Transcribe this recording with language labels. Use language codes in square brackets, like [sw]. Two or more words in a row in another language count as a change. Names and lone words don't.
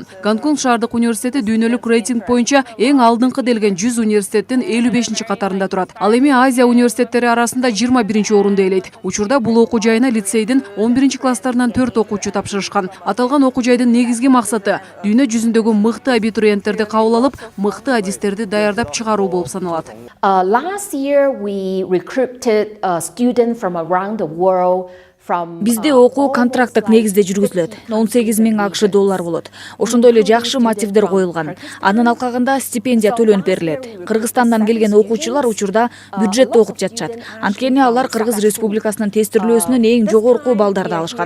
[ky] Гонконг шаардык университети дүйнөлүк рейтинг боюнча эң алдыңкы делген 100 университеттин 55 катарында турат. Ал эми Азия университеттери арасында 21 орунду ээлейт. Учурда бул окуу жайына лицейдин 11 класстарынан 4 окуучу тапшырышкан. Аталган окуу жайдын негизги максаты дүйнө жүзүндөгү мыкты абитуриенттерди кабыл алып, мыкты адистерди даярдап чыгаруу болуп саналат. [en] Last year we recruited a student from around the world. [ky] Бизде окуу контракттык негизде жүргүзүлөт. 18 000 АКШ доллар болот. Ошондой эле жакшы мотивдер коюлган. Анын алкагында стипендия төлөнүп берилет. Кыргызстандан келген окуучулар учурда бюджетте окуп жатышат. Анткени алар Кыргыз Республикасынын тестирлөөсүнөн эң жогорку балдарды алышкан.